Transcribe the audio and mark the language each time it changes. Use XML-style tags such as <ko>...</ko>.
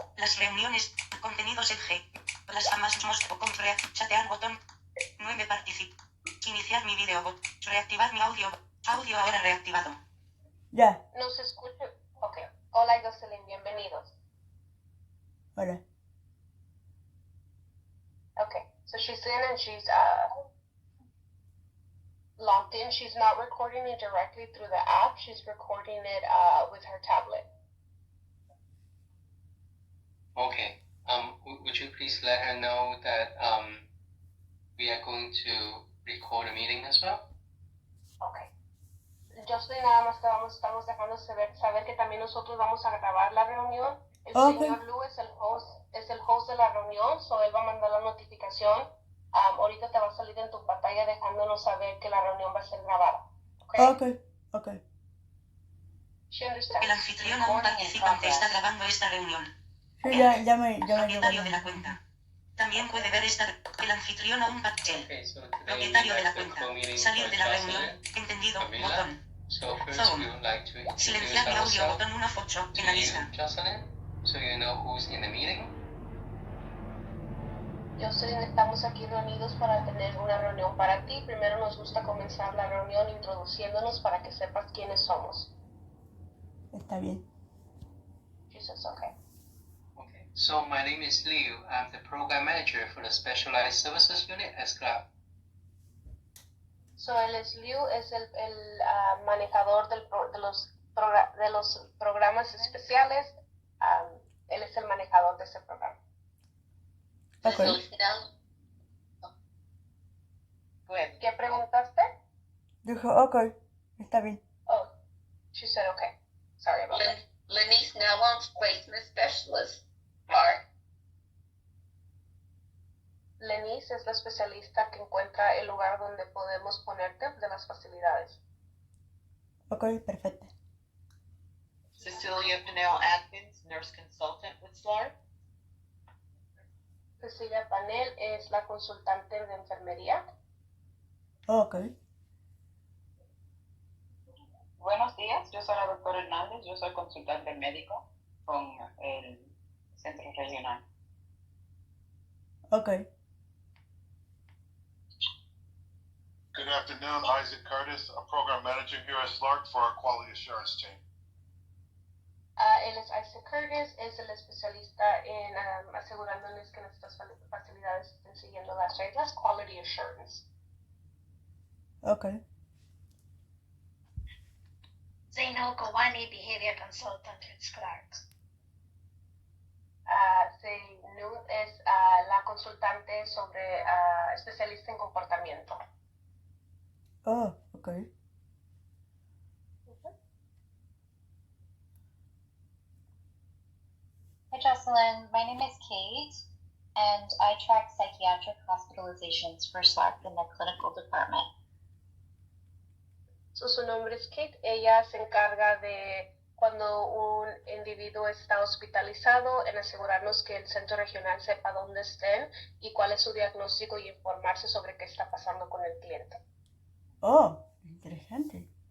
<es>Las reuniones. Contenidos EG. Las amas mostrar con chatear botón 9 particip. Iniciar mi video bot. Reactivar mi audio. Audio ahora reactivado. Ya. Nos escucha. Ok. Hola, Jocelyn, bienvenidos. Hola. Okay.</es> <en>So she's in and she's logged in. She's not recording it directly through the app. She's recording it with her tablet. Okay. Would you please let her know that we are going to record a meeting as well? Okay.</en> <es>Jocelyn, nada más estamos dejando saber que también nosotros vamos a grabar la reunión. El señor Lu es el host de la reunión, so él va a mandar la notificación. Ahorita te va a salir en tu pantalla dejándonos saber que la reunión va a ser grabada. Okay. El anfitrión o un participante está grabando esta reunión. Sí, ya me Propietario de la cuenta. También puede ver el anfitrión o un propietario de la cuenta. Salir de la reunión. Entendido. Botón.</es> <en>So first Zoom. we would like to introduce</en> <es>Silenciar mi audio.</es> <en>ourselves</en> <es>Botón 1 of 8</es> <en>to</en> <es>en la</es> <en>you,</en> <es>lista.</es> <en>Jocelyn, so you know who's in the meeting.</en> <es>Jocelyn, estamos aquí reunidos para tener una reunión para ti. Primero nos gusta comenzar la reunión introduciéndonos para que sepas quiénes somos. Está bien.</es> <en>She says, okay. Okay. So my name is Liu. I'm the program manager for the Specialized Services Unit at SCLAP.</en> <es>So él es Liu, es el manejador de los programas especiales. Él es el manejador de ese programa. Okay. ¿Qué preguntaste? Dijo, okay. Está bien.</es> <en>Oh, she said okay. Sorry about that. Lenny's now on placement specialist part.</en> <es>Lenise es la especialista que encuentra el lugar donde podemos ponerte de las facilidades. Okay, perfecto.</es> <en>Cecilia Pinnell Atkins, nurse consultant with SLAR.</en> <es>Cecilia Panel es la consultante de enfermería. Okay. Buenos días, yo soy la doctora Hernández, yo soy consultante médico con el centro regional. Okay.</es> <en>Good afternoon, Isaac Curtis, a program manager here at SLARC for our quality assurance team.</en> <es>Él es Isaac Curtis, es el especialista en asegurándoles que nuestras facilidades estén siguiendo las reglas, quality assurance. Okay.</es> <en>Zainul Gowani, behavior consultant at Clark.</en> <es>Zainul es la consultante sobre especialista en comportamiento. Oh, okay.</es> <en>Hi Jocelyn, my name is Kate, and I track psychiatric hospitalizations for SLARC in the clinical department.</en> <es>So, su nombre es Kate. Ella se encarga de cuando un individuo está hospitalizado en asegurarnos que el centro regional sepa dónde estén y cuál es su diagnóstico y informarse sobre qué está pasando con el cliente. Oh, interesante.</es>